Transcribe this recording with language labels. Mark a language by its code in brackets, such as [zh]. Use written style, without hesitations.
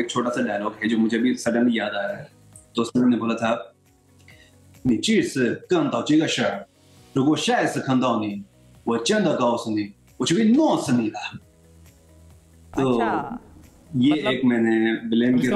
[hi] एक छोटा सा डायलॉग है जो मुझे भी सडनली याद आ रहा है। तो उसमें मैंने बोला था, [zh] 你这次干到这个事儿，如果下一次看到你，我真的告诉你，我就会弄死你了。 [hi] तो ये मतलब, एक मैंने विलेन के